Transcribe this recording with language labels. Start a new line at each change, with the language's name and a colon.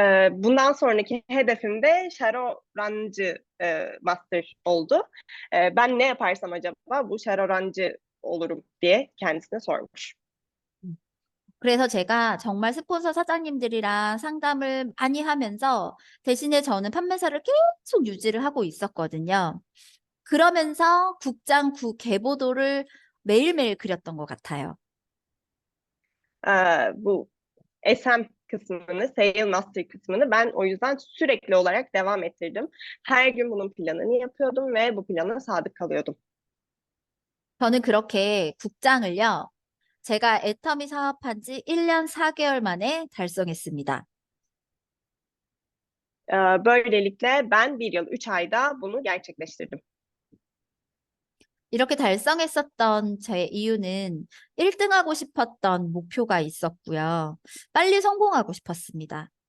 Turkish: Bundan sonraki hedefim de şarorancı master oldu. Ben ne yaparsam acaba bu şarorancı olurum diye kendisine sormuş.
Korean: 그래서 제가 정말 스폰서 사장님들이랑 상담을 많이 하면서 대신에 저는 판매사를 계속 유지를 하고 있었거든요. 그러면서 국장 구 계보도를 매일매일 그렸던 것 같아요.
Turkish: Bu SM kısmını, Sale Master kısmını ben o yüzden sürekli olarak devam ettirdim. Her gün bunun planını yapıyordum ve bu plana sadık kalıyordum.
Korean: 저는 그렇게 국장을요, 제가 애터미 사업한 지 1년 4개월 만에 달성했습니다.
Turkish: Böylelikle ben 1 yıl 3 ayda bunu gerçekleştirdim.
Korean: 이렇게 달성했었던 제 이유는 1등하고 싶었던 목표가 있었고요. 빨리 성공하고 싶었습니다.